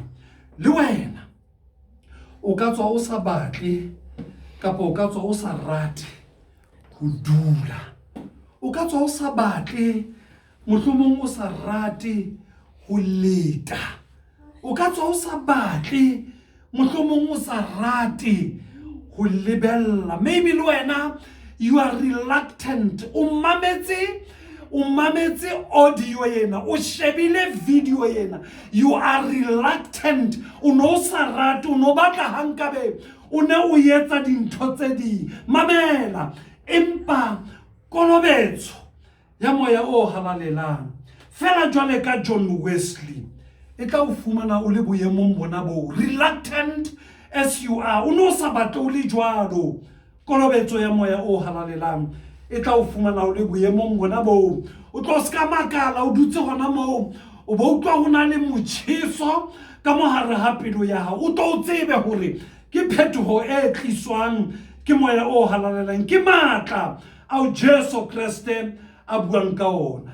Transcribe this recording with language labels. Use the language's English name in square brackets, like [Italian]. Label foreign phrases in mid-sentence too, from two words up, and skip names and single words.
[Southern Sotho] Le wena o ka tswa o sa batle, kapa o ka tswa o sa rate ho dula, o ka tswa o sa batle, mohlomong o sa rate ho leta, o ka tswa o sa batle, mohlomong o sa rate ho lebella. [English] Maybe [Southern Sotho] le wena [English] you are reluctant, [Southern Sotho] o mametse audio yena, o shebile video yena, [English] you are reluctant, [Southern Sotho] o no sa rate, o no batla hankabe o ne o yetsa dintho tse ding. Mamela, empa kolobetso ya moya o halalelang fela jwale ka John Wesley e tla o fumana o le boemong bona bo, [English] reluctant as you are, [Southern Sotho] o no sa batle o le jwalo. Kolobetso ya moya o halalelang e tla o fumana o le boemong bona bo, o tlo ska makala o dutse gona mo, o bo utlwa ho na le motjheso ka mohare ha pelo ya hao, o tlo o tsebe hore ke phetoho e tliswang ke moya o halalelang, ke matla ao Jesu Kriste a buang ka ona.